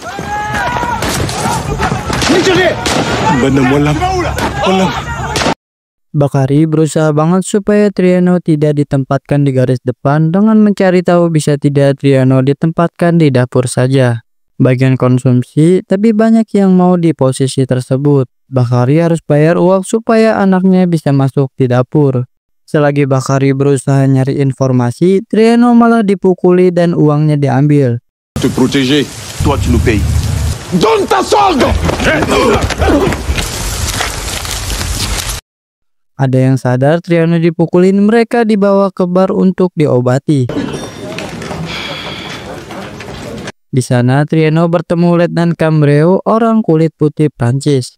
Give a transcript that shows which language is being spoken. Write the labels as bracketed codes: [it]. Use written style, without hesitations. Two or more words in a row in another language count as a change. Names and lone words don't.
[id] Bakari berusaha banget supaya Trieno tidak ditempatkan di garis depan dengan mencari tahu bisa tidak Trieno ditempatkan di dapur saja. Bagian konsumsi, tapi banyak yang mau di posisi tersebut. Bakari harus bayar uang supaya anaknya bisa masuk di dapur. Selagi Bakari berusaha nyari informasi, Trieno malah dipukuli dan uangnya diambil. [fr] Te protéger. Toi, tu nous payes. Donne ta solde! [id] Ada yang sadar Trieno dipukulin, mereka dibawa ke bar untuk diobati. Di sana Trieno bertemu Letnan Cambreu, orang kulit putih Prancis.